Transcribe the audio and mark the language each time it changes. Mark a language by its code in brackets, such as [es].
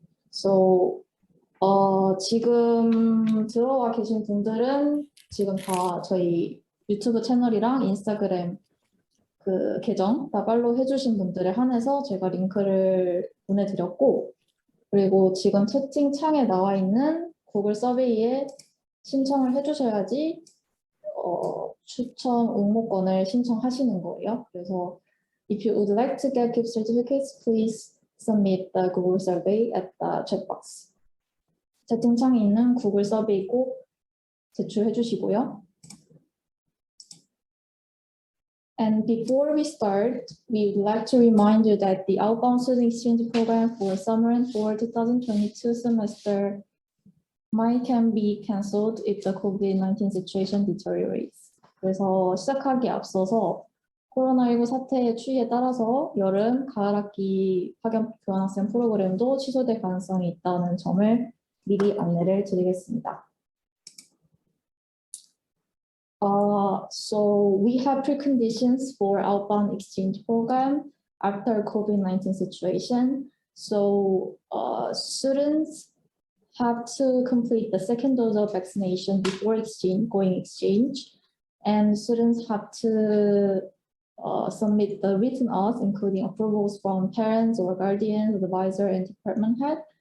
[en] So [ko] 지금 들어와 계신 분들은 지금 다 저희 유튜브 채널이랑 인스타그램 그 계정 다 팔로우 해주신 분들에 한해서 제가 링크를 보내드렸고, 그리고 지금 채팅창에 나와 있는 구글 서베이에 신청을 해주셔야지 추천 응모권을 신청하시는 거예요. 그래서 [en] if you would like to get gift certificates, please submit the Google survey at the chat box. [ko] 채팅창에 있는 구글 서베이 꼭 제출해 주시고요. [en] And before we start, we would like to remind you that the outbound student exchange program for summer and fall 2022 semester can be cancelled if the COVID-19 situation deteriorates. [ko] 그래서 시작하기 앞서서 코로나19 사태의 추이에 따라서 여름, 가을 학기 파견 교환학생 프로그램도 취소될 가능성이 있다는 점을 미리 안내를 드리겠습니다. [en] So we have preconditions for outbound exchange program after COVID-19 situation. So students have to complete the second dose of vaccination before going exchange, and students have to submit the written oaths, including approvals from parents or guardians, advisor, and department head.